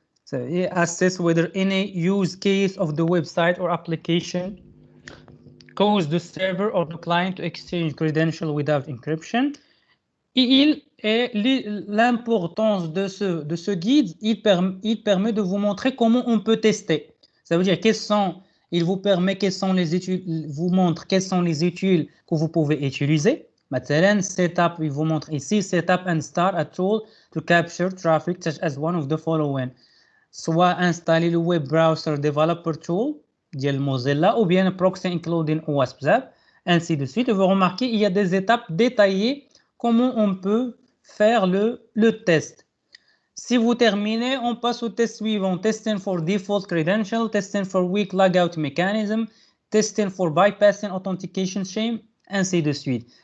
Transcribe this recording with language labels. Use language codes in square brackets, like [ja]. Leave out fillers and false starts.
[fr] Ça veut dire [en] assess whether any use case of the website or application cause the server or the client to exchange credentials without encryption. [fr] Et l'importance de ce guide, il permet de vous montrer comment on peut tester. Ça veut dire il vous permet vous montre quelles sont les études que vous pouvez utiliser. Maintenant, [en] setup, [fr] il vous montre ici, [en] setup and start a tool to capture traffic such as one of the following. [fr] Soit installer le [en] web browser developer tool, [fr] de Mozilla, ou bien [en] proxy including OWASP, [fr] ainsi de suite. Et vous remarquez, il y a des étapes détaillées comment on peut faire le test. Si vous terminez, on passe au test suivant. [en] Testing for default credential, testing for weak logout mechanism, testing for bypassing authentication scheme, [fr] ainsi de suite.